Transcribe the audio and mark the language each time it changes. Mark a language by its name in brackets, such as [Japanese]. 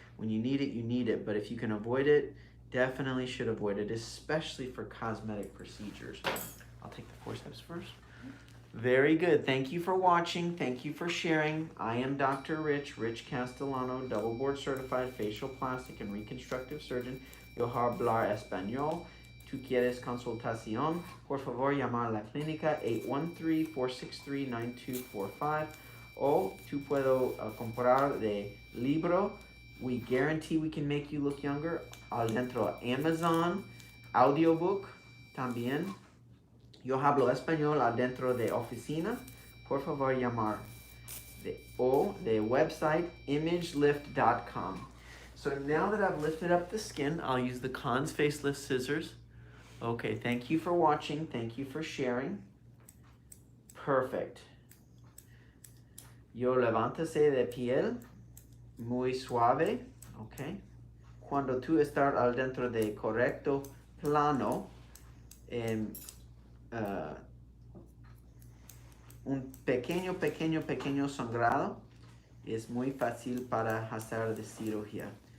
[English] When you need it, you need it. But if you can avoid it, definitely should avoid it, especially for cosmetic procedures. I'll take the forceps first. Very good. Thank you for watching. Thank you for sharing. I am Dr. Rich Castellano, double board certified facial plastic and reconstructive surgeon. [Spanish] Yo hablar español. ¿Tú quieres consultación? Por favor, llamar a la clínica 813-463-9245. O tú puedo comprar de libro. [English] We guarantee we can make you look younger. [Spanish] Adentro Amazon, audiobook también. Yo hablo español adentro de oficina. Por favor, llamar. [English] The website [Spanish] imagelift.com. [English] So now that I've lifted up the skin, I'll use the Cons Facelift scissors. Okay, thank you for watching. Thank you for sharing. Perfect. [Spanish] Yo levántase de piel, muy suave, ok. Cuando tú estás al dentro de correcto plano, un pequeño sangrado es muy fácil para hacer de cirugía.